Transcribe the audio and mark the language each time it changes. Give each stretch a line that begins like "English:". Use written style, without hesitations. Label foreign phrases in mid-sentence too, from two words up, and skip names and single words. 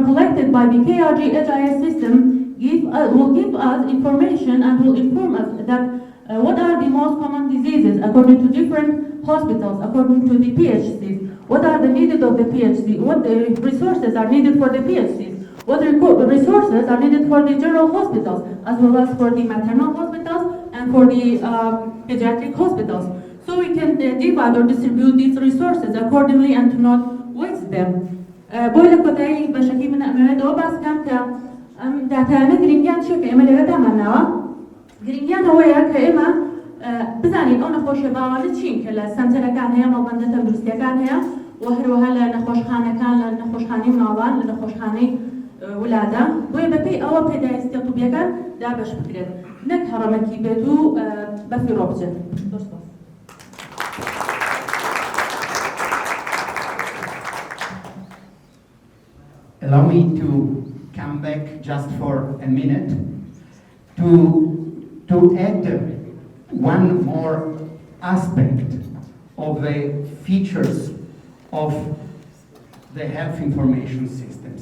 English: collected by the KRG-HIS system will give us information and will inform us that what are the most common diseases according to different hospitals, according to the PHCs, what are the needed of the PHC, what the resources are needed for the PHCs, what resources are needed for the general hospitals, as well as for the maternal hospitals and for the pediatric hospitals. So we can divide or distribute these resources accordingly and to not waste them.
Central Kurdish: بۆی لە کۆتایی بەشەکی من ئەمەوێتەوە باس بکەم کە ئەم داتایانە گرنگیان چیە کە ئێمە لێرە داماناوە گرنگیان ئەوەیە کە ئێمە بزانین ئەو نەخۆشیە باوانە چین کە لە سەنتەرەکان هەیە مەڵبەندە تەندروستیەکان هەیە و هەروەها لە نەخۆشخانەکان لە نەخۆشخانەی مناڵان لە نەخۆشخانەی ولادا بۆیە بەپێی ئەوە پێداویستیە طوبیەکان دابەش بکرێت نەک هەڕەمەکی بێت و بەفیڕۆ بچێت.
English: Allow me to come back just for a minute to add one more aspect of the features of the health information systems.